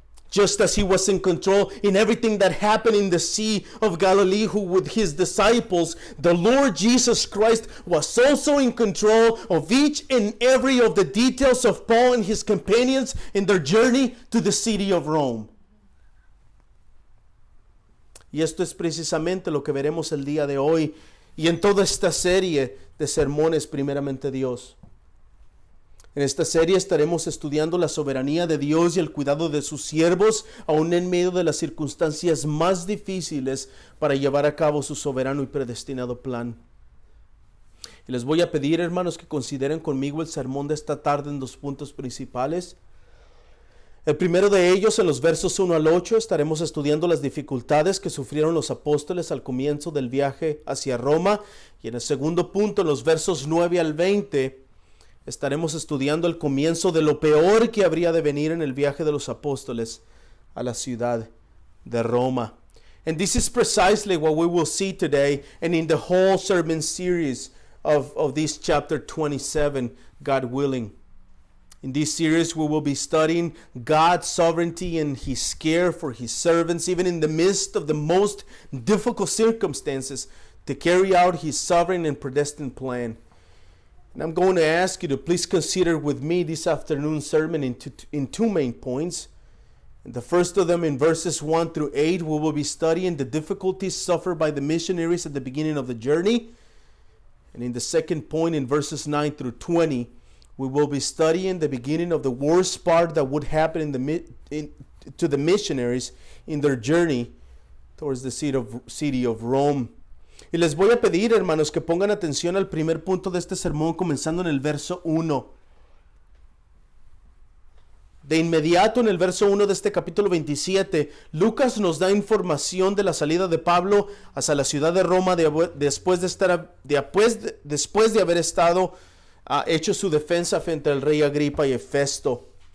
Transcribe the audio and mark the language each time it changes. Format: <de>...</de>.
<en>Just as He was in control in everything that happened in the Sea of Galilee with His disciples, the Lord Jesus Christ was also in control of each and every of the details of Paul and his companions in their journey to the city of Rome.</en> <es>Y esto es precisamente lo que veremos el día de hoy y en toda esta serie de sermones, primeramente Dios. En esta serie estaremos estudiando la soberanía de Dios y el cuidado de sus siervos, aun en medio de las circunstancias más difíciles, para llevar a cabo su soberano y predestinado plan. Y les voy a pedir, hermanos, que consideren conmigo el sermón de esta tarde en dos puntos principales. El primero de ellos, en los versos 1 al 8, estaremos estudiando las dificultades que sufrieron los apóstoles al comienzo del viaje hacia Roma. Y en el segundo punto, en los versos 9 al 20, estaremos estudiando el comienzo de lo peor que habría de venir en el viaje de los apóstoles a la ciudad de Roma.</es> <en>And this is precisely what we will see today and in the whole sermon series of this chapter 27, God willing. In this series, we will be studying God's sovereignty and His care for His servants, even in the midst of the most difficult circumstances, to carry out His sovereign and predestined plan. And I'm going to ask you to please consider with me this afternoon's sermon in two main points. And the first of them, in verses 1 through 8, we will be studying the difficulties suffered by the missionaries at the beginning of the journey. And in the second point, in verses 9 through 20, we will be studying the beginning of the worst part that would happen to the missionaries in their journey towards the city of Rome.</en> <es>Y les voy a pedir, hermanos, que pongan atención al primer punto de este sermón, comenzando en el verso 1. De inmediato en el verso 1 de este capítulo 27, Lucas nos da información de la salida de Pablo hacia la ciudad de Roma después de haber estado hecho su defensa frente al rey Agripa y Festo.</es>